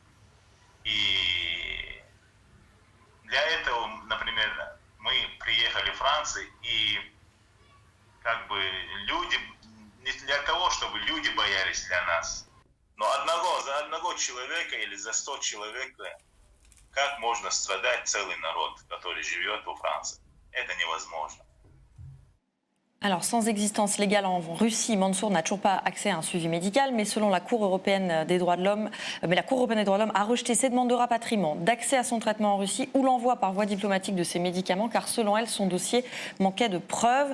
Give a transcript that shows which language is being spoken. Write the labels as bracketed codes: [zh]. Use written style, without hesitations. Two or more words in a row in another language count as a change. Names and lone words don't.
[ru] И для этого, например, мы приехали в Францию, и как бы люди, не для того, чтобы люди боялись для нас, но за одного человека или за 100 человек, как можно страдать целый народ, который живет во Франции? Это невозможно. [fr] Alors, sans existence légale en Russie, Mansour n'a toujours pas accès à un suivi médical, mais selon la Cour européenne des droits de l'homme, a rejeté ses demandes de rapatriement, d'accès à son traitement en Russie ou l'envoi par voie diplomatique de ses médicaments, car selon elle, son dossier manquait de preuves.